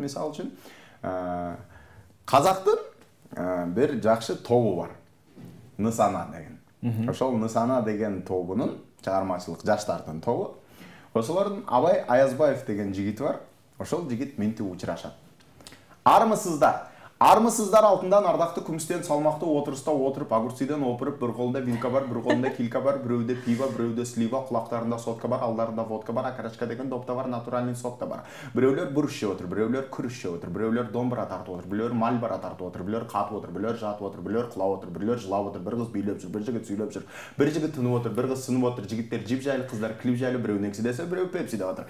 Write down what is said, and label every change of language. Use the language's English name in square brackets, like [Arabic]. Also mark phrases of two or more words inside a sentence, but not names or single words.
[Kyrgyz] Мисалы үчүн казактын бир жакшы тобу бар. Нысана деген. Ошол Нысана деген тобунун чыгармачылык жаштардын тобу. Ошолордун Абай Аязбаев деген жигити бар. Ошол жигит минтип учурашат. [Kazakh] Армысыздар? Армысыздар алтындан ардакты күмістен салмақты отырыста отырып, огурциден опырып, бір қолында вилка бар, бір қолында килька бар, біреуде пиво, біреуде слива, құлақтарында сотка бар, алдарында водка бар, акарачка деген допта бар, [Russian] натуральный сок [Kazakh] та бар. Біреулер бұрыш жеп отыр, біреулер күріш жеп отыр, біреулер домбыра тартып отыр, біреулер мальбара тартып отыр, біреулер қатып отыр, біреулер жатып отыр, біреулер құлап отыр, біреулер жылап отыр, бір қыз билеп жүр, бір жігіт сөйлеп жүр, бір жігіт тынып отыр, бір қыз сынып отыр, жігіттер жип жайлы, қыздар клип жайлы, біреу некси десе, біреу пепси деп отыр.